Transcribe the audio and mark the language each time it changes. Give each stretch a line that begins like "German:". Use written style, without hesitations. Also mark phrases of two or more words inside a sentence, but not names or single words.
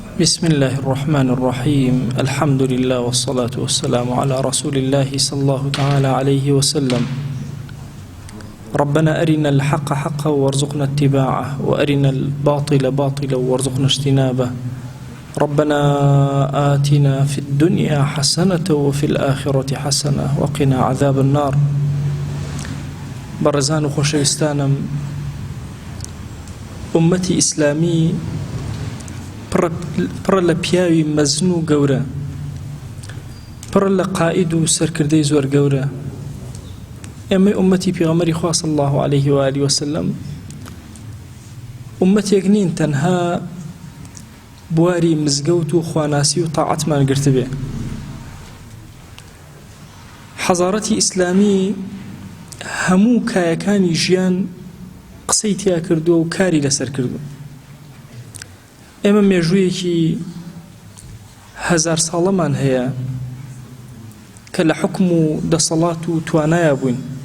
Arabic: بسم الله الرحمن الرحيم الحمد لله والصلاة والسلام على رسول الله صلى الله تعالى عليه وسلم ربنا أرنا الحق حقا وارزقنا اتباعه وأرنا الباطل باطلا وارزقنا اجتنابه ربنا آتنا في الدنيا حسنة وفي الآخرة حسنة وقنا عذاب النار
Central Kurdish: برزان خوشوستانم
Arabic: أمتي إسلامي
Central Kurdish: پڕە لە پیاوی مەزن و گەورە پڕە لە قائید و سەرکردەی زۆر گەورە ئێمەی ئومەتی پێغەمبەری خوا
Arabic: صلی الله عليه و آله وسلم
Central Kurdish: ئومەتێک نین تەنها بواری مزگەوت و خواناسی و تاعەتمان گرتبێ حەزارەتی ئیسلامی هەموو کایەکانی ژیان قسەی تیا کردووە و کاری لەسەر کردووە ئێمە مێژوویەکی هەزار ساڵەمان هەیە کە لە حکم و دەسەڵات و توانایە بووین